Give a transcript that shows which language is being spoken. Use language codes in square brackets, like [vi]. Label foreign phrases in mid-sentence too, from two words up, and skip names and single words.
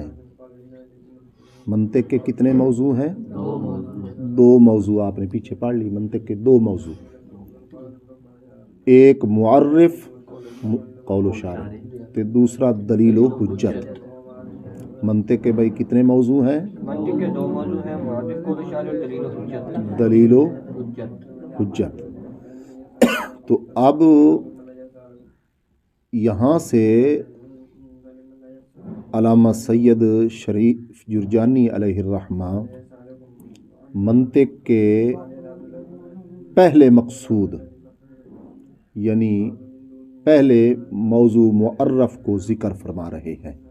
[ur] منطق کے کتنے موضوع ہیں؟ دو موضوع. آپ نے پیچھے پڑھ لی. منطق کے دو موضوع. ایک معرف قول و شارح تے دوسرا دلیل و حجت. منطق کے بھائی کتنے موضوع ہیں؟ منطق کے دو موضوع ہیں، معرف قول و شارح اور دلیل و حجت. دلیل و حجت. تو اب یہاں سے علامہ سید شریف جرجانی [ar] علیہ الرحمہ [ur] منطق کے پہلے مقصود یعنی پہلے موضوع معرف کو ذکر فرما رہے ہیں.